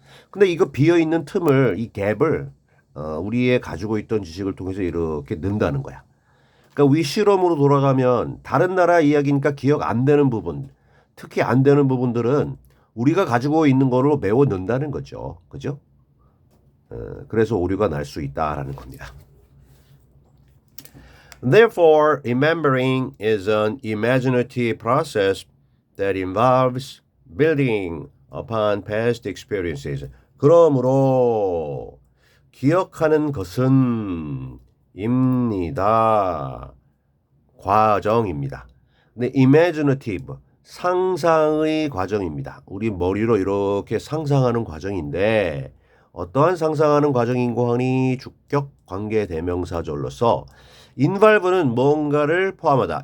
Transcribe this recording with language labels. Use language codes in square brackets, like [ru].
[ko] 근데 이거 비어있는 틈을 이 갭을 우리의 가지고 있던 지식을 통해서 이렇게 넣는다는 거야. 그러니까 우리 실험으로 돌아가면 다른 나라 이야기니까 기억 안 되는 부분 특히 안 되는 부분들은 우리가 가지고 있는 거로 메워 넣는다는 거죠. 그죠? 그래서 오류가 날 수 있다라는 겁니다. [en] Therefore, remembering is an imaginative process that involves building upon past experiences. [ko] 그러므로 기억하는 것은 입니다. 과정입니다. 근데 imaginative 상상의 과정입니다. 우리 머리로 이렇게 상상하는 과정인데 어떠한 상상하는 과정인고 하니 주격 관계 대명사절로서 involve는 뭔가를 포함하다.